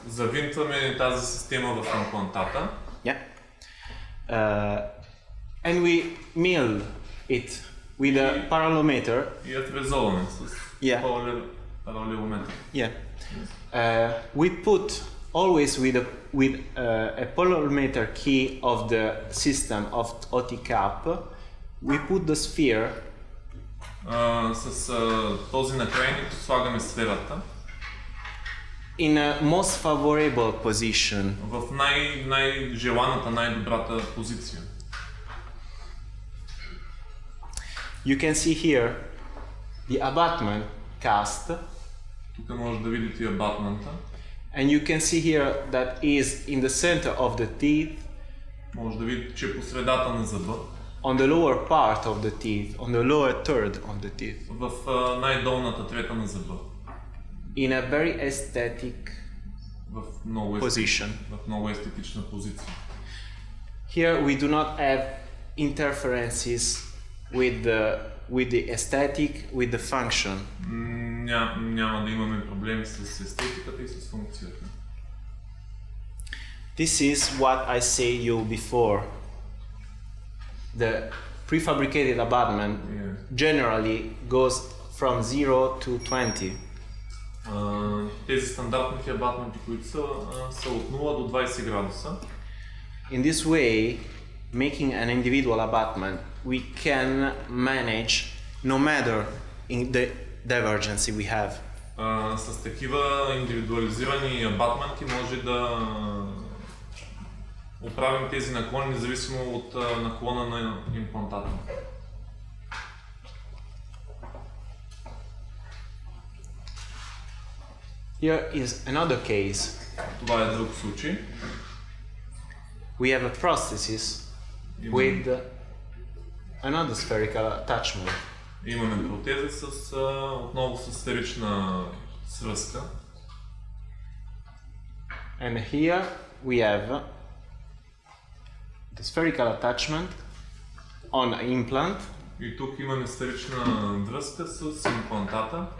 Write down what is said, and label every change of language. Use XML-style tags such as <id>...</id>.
<bg>Завинтваме тази система в имплантата</bg> <en>Yeah, and we mill it with a parallelometer.</en> <bg>и я фрезоваме с</bg> <en>Yeah.</en> <bg>паралелометър.</bg> <en>Yeah, we put always with a parallelometer key of the system of OTCAP. We put the sphere</en> <bg>С този накрайник слагаме сферата</bg> <en>in a most favorable position.</en> <bg>в най-желаната, най-добрата позиция.</bg> <en>You can see here the abutment cast,</en> <bg>Тук може да видите абатмента.</bg> <en>and you can see here that is in the center of the teeth,</en> <bg>Може да видите, че е по средата на зъба,</bg> <en>on the lower part of the teeth, on the lower third of the teeth,</en> <bg>в най-долната трета на зъба.</bg> <en>in a very aesthetic</en> <bg>В много,</bg> <en>position.</en> <bg>в много естетична позиция.</bg> <en>Here we do not have interferences with the aesthetic, with the function.</en> <bg>Няма да имаме проблеми с естетиката и с функцията.</bg> <en>This is what I say you before. The prefabricated abutment generally goes from 0 to 20.</en> <bg>Тези стандартните абатменти, които са от 0 до 20 градуса.</bg> <en>In this way, making an individual abutment, we can manage no matter in the divergency we have.</en> <bg>С такива индивидуализирани абатменти може да оправим тези наклони, независимо от наклона на имплантата.</bg> <en>Here is another case.</en> <bg>Това е друг случай.</bg> <en>We have a prosthesis with another spherical attachment.</en> <bg>Имаме протеза отново с сферична свръзка.</bg> <en>And here we have the spherical attachment on an implant.</en> <bg>И тук имаме сферична връзка с имплантата.</bg>